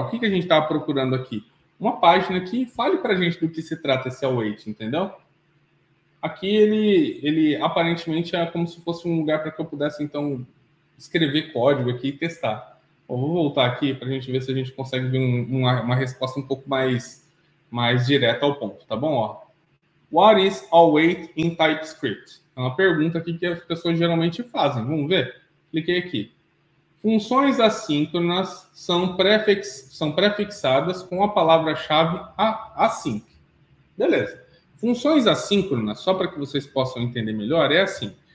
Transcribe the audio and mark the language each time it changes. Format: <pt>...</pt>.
<pt>O que a gente estava procurando aqui? Uma página que fale para a gente do que se trata esse await, entendeu? Aqui ele aparentemente é como se fosse um lugar para que eu pudesse, então, escrever código aqui e testar. Bom, vou voltar aqui para a gente ver se a gente consegue ver uma resposta um pouco mais direta ao ponto, tá bom? Ó.</pt> <en>What is await in TypeScript?</en> <pt>É uma pergunta aqui que as pessoas geralmente fazem. Vamos ver? Cliquei aqui. Funções assíncronas são prefixadas com a palavra-chave async. Beleza. Funções assíncronas, só para que vocês possam entender melhor, é assim.</pt>